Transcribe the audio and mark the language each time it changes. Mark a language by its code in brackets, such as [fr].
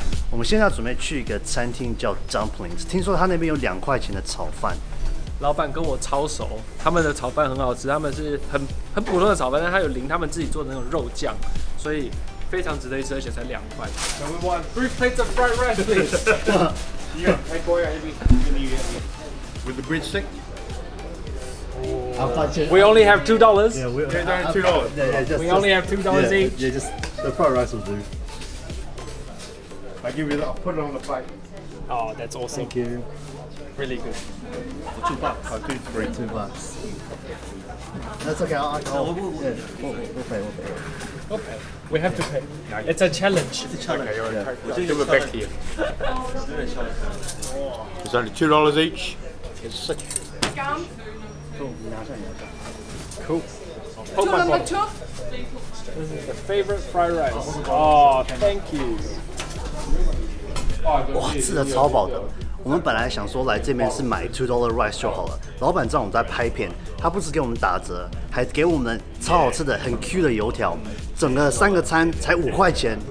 [zh] 我们现在准备去一个餐厅叫 Dumplings， 听说他那边有2块钱的炒饭。老板跟我超熟，他们的炒饭很好吃，他们是很普通的炒饭，但它有淋他们自己做的那种肉酱，所以非常值得一吃，而且才2块。 [en] So we want 3 plates of fried rice, please. Yeah, With the breadstick? we only have $2. Yeah, we, $2. We only have $2 each. Yeah, just the fried rice will do. I give you that. I'll put it on the plate. Oh, that's awesome. Thank you. Really good. $2. I'll do 3. $2. That's okay. I'll yeah, we'll pay. Okay. We have to pay. It's a challenge. Give it back to you. It's only $2 each. It's such. Cool. Hold my bottle. This is the favorite fried rice. Oh, thank you. [zh] 哇，吃的超饱的。我们本来想说来这边是买 [en] $2 rice [zh] 就好了，老板知道我们在拍片，他不止给我们打折，还给我们超好吃的、很 Q 的油条，整个3个餐才5块钱。